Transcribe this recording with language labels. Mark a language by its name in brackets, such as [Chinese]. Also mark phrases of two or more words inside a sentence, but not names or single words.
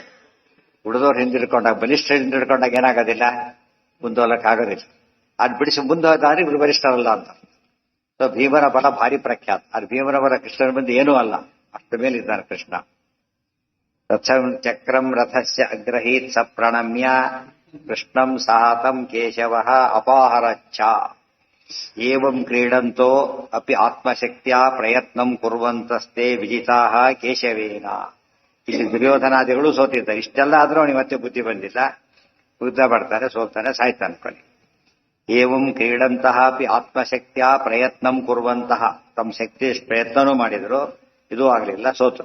[Kannada] ಉಳಿದವ್ರು ಹಿಂದೆ ಹಿಡ್ಕೊಂಡಾಗ, ಬಲಿಷ್ಠ ಹಿಂದೆ ಹಿಡ್ಕೊಂಡಾಗ ಏನಾಗೋದಿಲ್ಲ, ಮುಂದೋಲಕ್ ಆಗೋದಿಲ್ಲ. ಅದು ಬಿಡಿಸಿ ಮುಂದೆ ಹೋದಾದ್ರೆ ಇವ್ರು ಬಲಿಷ್ಠರಲ್ಲ ಅಂತ. ಸೊ ಭೀಮನ ಬಲ ಭಾರಿ ಪ್ರಖ್ಯಾತ. ಅದು ಭೀಮನ ಬಲ ಕೃಷ್ಣನ ಬಂದು ಏನೂ ಅಲ್ಲ, ಅಷ್ಟ ಮೇಲಿದ್ದಾನೆ ಕೃಷ್ಣ. [Sanskrit] ಚಕ್ರಂ ರಥಸ್ಯ ಅಗ್ರಹೀತ್ ಸ ಪ್ರಣಮ್ಯ ಕೃಷ್ಣಂ ಸಾತಂ ಕೇಶವಃ ಅಪಾಹರಚ್ಚ ಏವಂ ಕ್ರೀಡಂತೋ ಅಪಿ ಆತ್ಮಶಕ್ತಿಯ ಪ್ರಯತ್ನಂ ಕುರ್ವಂತಸ್ತೆ ವಿಜಿತಾಃ ಕೇಶವೇನ. [Kannada] ಇಲ್ಲಿ ದುರ್ಯೋಧನಾದಿಗಳು ಸೋತಿದ್ದಾರೆ. ಇಷ್ಟೆಲ್ಲ ಆದ್ರೂ ಅವನಿಗೆ ಮತ್ತೆ ಬುದ್ಧಿ ಬಂದಿಲ್ಲ. ಯುದ್ಧ ಮಾಡ್ತಾನೆ, ಸೋಲ್ತಾನೆ, ಸಾಯ್ತಾನೆ ಕೊನೆ. [Sanskrit] ಏವಂ ಕ್ರೀಡಂತಹ ಅಪಿ ಆತ್ಮಶಕ್ತಿಯ ಪ್ರಯತ್ನಂ ಕುರ್ವಂತಹ, [Kannada] ತಮ್ಮ ಶಕ್ತಿ ಪ್ರಯತ್ನನೂ ಮಾಡಿದ್ರು, ಇದೂ ಆಗಲಿಲ್ಲ, ಸೋತರು.